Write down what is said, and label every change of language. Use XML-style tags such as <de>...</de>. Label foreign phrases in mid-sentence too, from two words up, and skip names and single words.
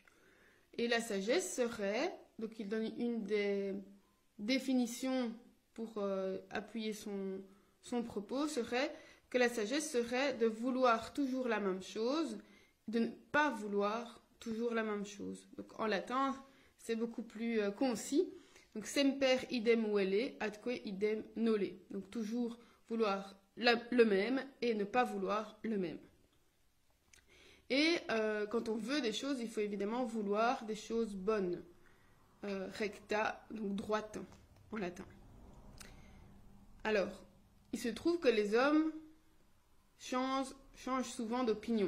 <fr>Et la sagesse serait, donc il donne une des définitions pour appuyer son propos, serait que la sagesse serait de vouloir toujours la même chose, de ne pas vouloir toujours la même chose. Donc en latin, c'est beaucoup plus concis.</fr> <la>Donc semper idem velle, atque idem nole.</la> <fr>Donc toujours vouloir le même et ne pas vouloir le même. Et quand on veut des choses, il faut évidemment vouloir des choses bonnes. Recta, donc droite en latin. Alors, il se trouve que les hommes changent souvent d'opinion.</fr>